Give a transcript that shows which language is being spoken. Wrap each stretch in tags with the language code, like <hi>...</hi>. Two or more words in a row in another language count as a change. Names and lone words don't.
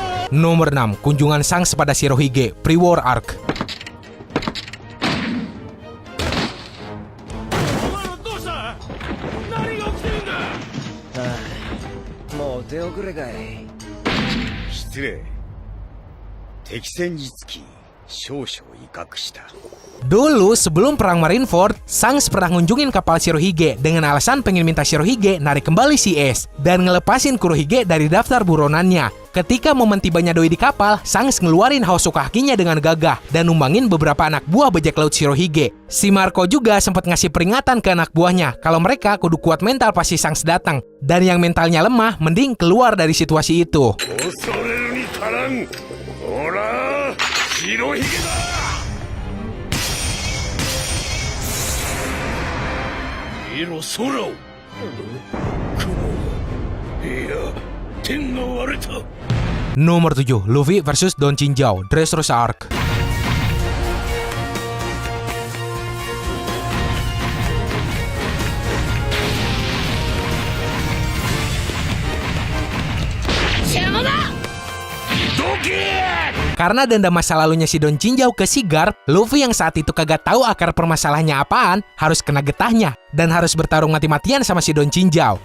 <id>Nomor 6, kunjungan Shanks pada Shirohige, Pre-War Arc.</id> <ja>Mau 手遅れかい。失礼。敵戦につき少々威嚇した。</ja> <id>Dulu sebelum perang Marineford, Shanks pernah ngunjungin kapal Shirohige dengan alasan pengen minta Shirohige narik kembali si Ace dan ngelepasin Kurohige dari daftar buronannya. Ketika momen tibanya doi di kapal, Shanks ngeluarin Hosoka Hakinya dengan gagah dan numbangin beberapa anak buah bajak laut Shirohige. Si Marco juga sempat ngasih peringatan ke anak buahnya kalau mereka kudu kuat mental pas si Shanks datang. Dan yang mentalnya lemah, mending keluar dari situasi itu.</id> <ja>恐れるに足らん。ほら白ひげだ。見ろ空を。雲。いや天が割れた。</ja> <id>Nomor 7, Luffy versus Don Chinjao, Dressrosa Arc. Karena dendam masa lalunya si Don Chinjao ke si Garp, Luffy yang saat itu kagak tahu akar permasalahannya apaan, harus kena getahnya dan harus bertarung mati-matian sama si Don Chinjao.</id>